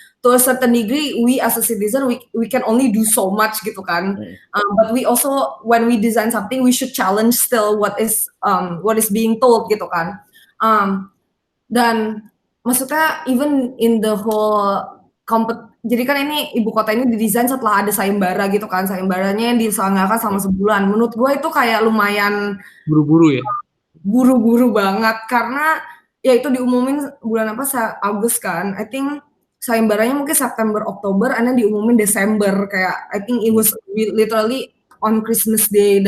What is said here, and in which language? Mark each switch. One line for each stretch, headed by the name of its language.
English: to a certain degree, we as a citizen, we can only do so much
Indonesian: gitu kan.
English: But we also, when we design something, we should challenge still what is being told
Indonesian: gitu kan. Dan maksudnya
English: even in the whole
Indonesian: jadi kan ini ibu kota ini didesain setelah ada sayembara gitu kan, sayembaranya yang diselenggarakan selama sebulan. Menurut gue itu kayak lumayan Buru-buru ya? Buru-buru banget karena ya itu diumumin bulan apa, Agustus kan.
English: I think
Indonesian: sayembaranya mungkin September, Oktober,
English: and then
Indonesian: diumumin Desember. Kayak
English: I think it was literally on Christmas Day.